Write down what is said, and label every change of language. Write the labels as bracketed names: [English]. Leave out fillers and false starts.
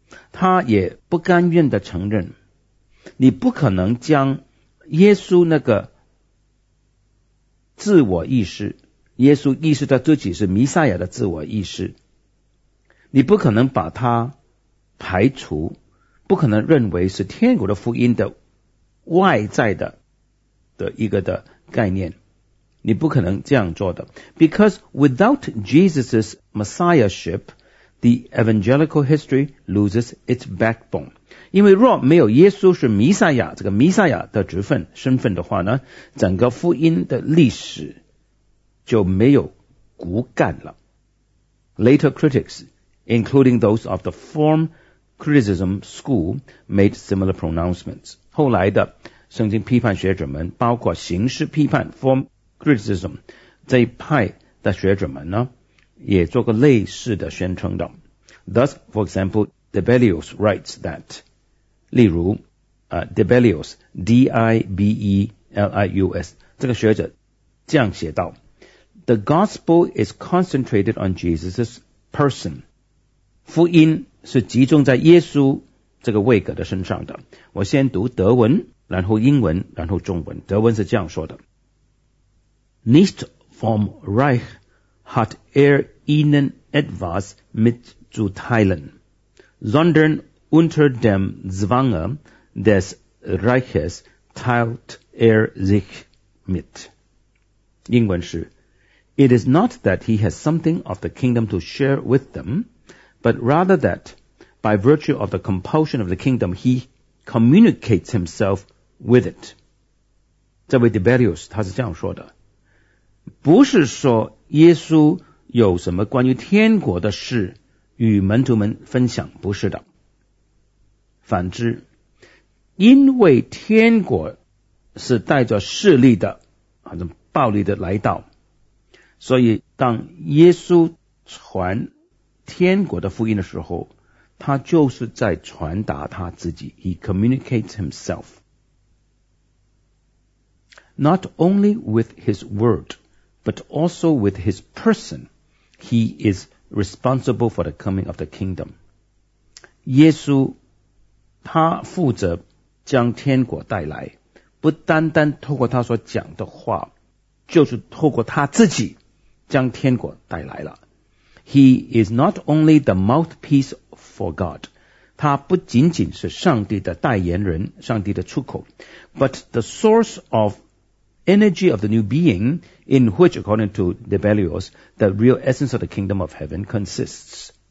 [Chinese] 他也不甘愿地承认你不可能将耶稣那个自我意识，耶稣意识到自己是弥赛亚的自我意识，你不可能把它排除，不可能认为是天国的福音的外在的一个的概念，你不可能这样做的。 [English] Because without Jesus' messiahship, the evangelical history loses its backbone. [Chinese] 因为若没有耶稣是弥赛亚，这个弥赛亚的身份的话呢，整个福音的历史就没有骨干了。 [English] Later critics, including those of the form criticism school, made similar pronouncements. [Chinese] 后来的圣经批判学者们，包括形式批判 form criticism 这一派的学者们呢，也做过类似的宣称的。 [English] Thus, for example, Debelius writes that, [Chinese] 例如、 [English] Debelius, D-I-B-E-L-I-U-S, [Chinese] 这个学者这样写道， [English] The gospel is concentrated on Jesus' person. [Chinese] 福音是集中在耶稣这个位格的身上的。我先读德文，然后英文，然后中文。德文是这样说的， [German] Nicht vom Reich hat ihnen etwas mitzuteilen, sondern unter dem Zwange des Reiches teilt sich mit. [Chinese] 英文是， [English] It is not that he has something of the kingdom to share with them, but rather that, by virtue of the compulsion of the kingdom, he communicates himself with it. [Chinese] 这位 Debelius 他是这样说的，不是说耶稣有什么关于天国的事与门徒们分享，不是的。反之，因为天国是带着势力的、暴力的来到，所以当耶稣传天国的福音的时候，他就是在传达他自己。 [English] He communicates himself. Not only with his word, but also with his person, he is responsible for the coming of the kingdom. [Chinese] 耶稣他负责将天国带来，不单单透过他所讲的话，就是透过他自己将天国带来了。 [English] He is not only the mouthpiece for God, [Chinese] 他不仅仅是上帝的代言人，上帝的出口， [English] but the source of energy of the new being in which, according to Debelius, the real essence of the kingdom of heaven consists.